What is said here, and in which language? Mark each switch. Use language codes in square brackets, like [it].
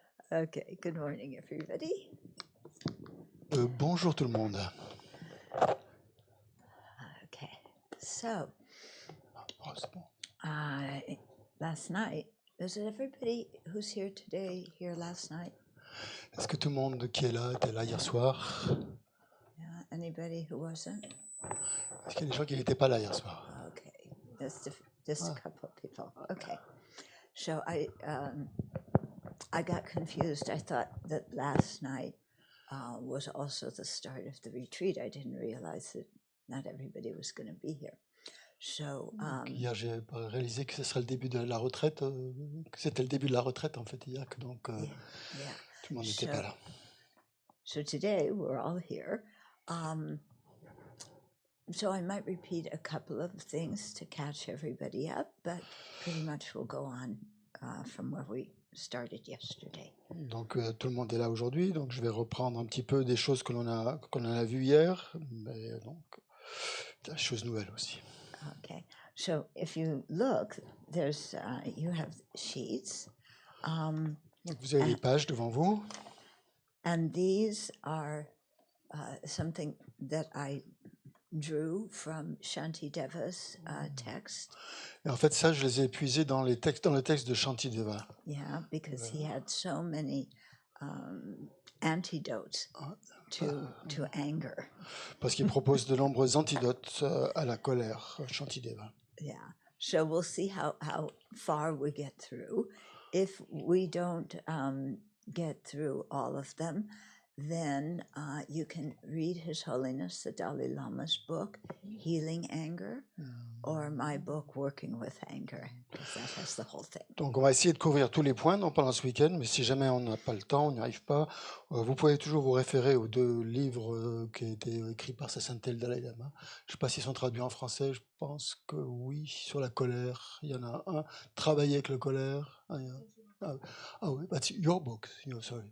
[en] Okay, good morning, everybody. [fr] Bonjour tout le monde. [en] Okay, so [fr] Oh, c'est bon. [en] last night, is it everybody who's here today here last night? [fr] Est-ce que tout le monde qui est là était là hier soir? [en] Yeah, anybody who wasn't? [fr] Est-ce qu'il y a des gens qui n'étaient pas là hier soir? [en] Okay, just a couple of people. Okay, so I got confused. I thought that last night was also the start of the retreat. I didn't realize that not everybody was going to be here. So [fr] Hier, j'ai réalisé que ce serait le début de la retraite, que c'était le début de la retraite en fait hier, que donc [en] yeah. [fr] tout le monde n'était pas là. [en] So today we're all here. So I might repeat a couple of things to catch everybody up, but pretty much we'll go on from where we started yesterday. [fr] Donc tout le monde est là aujourd'hui, donc je vais reprendre un petit peu des choses que l'on a vues hier, mais donc des choses nouvelles aussi. [en] Okay, so if you look, there's you have sheets, [fr] Donc vous avez les pages devant vous. [en] and these are something that I drew from Shantideva's text. [fr] Et en fait, ça, je les ai épuisés dans le texte de Shantideva. [en] Yeah, because he had so many antidotes to anger. [fr] Parce qu'il propose de nombreux antidotes à la colère, Shantideva. [en] Yeah, so we'll see how far we get through. If we don't get through all of them, then you can read His Holiness the Dalai Lama's book, Healing Anger, or my book, Working with Anger, because that has the whole thing. [fr] Donc on va essayer de couvrir tous les points pendant ce week-end, mais si jamais on n'a pas le temps, on n'y arrive pas, vous pouvez toujours vous référer aux deux livres qui ont été écrits par Sa Sainteté le Dalai Lama. Je ne sais pas s'ils sont traduits en français, je pense que oui, sur la colère. Il y en a un, Travailler avec la colère. Ah oui, [en] that's your book, sorry.